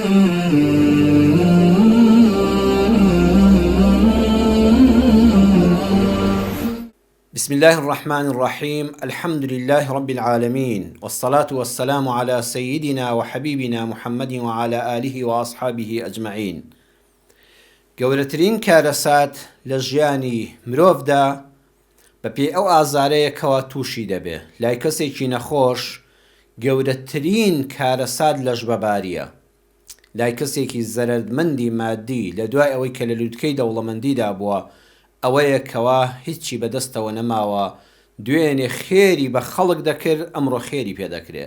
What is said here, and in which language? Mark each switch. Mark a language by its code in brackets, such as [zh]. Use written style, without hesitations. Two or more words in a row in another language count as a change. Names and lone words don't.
[ar] بسم الله الرحمن الرحيم. الحمد لله رب العالمين، والصلاة والسلام على سيدنا وحبيبنا محمد وعلى آله وأصحابه أجمعين. [ckb] گەورەترین کارەسات لە ژیانی مرۆڤدا بەپێی ئەو ئازارەیەکەوە تووشی دەبێ. لای کەسێکی نەخۆش گەورەترین کارەسات لەژبەباریە، لای کەسێکی زەرمەندی مادی لە دوای ئەوەی کە لە لووتکەی دەوڵەمەندیدا بووە ئەوەیە کەوا هیچی بەدەستەوە نەماوە، دوێنێ خێری بە خەڵک دەکرد، ئەمڕۆ خێری پێدەکرێ.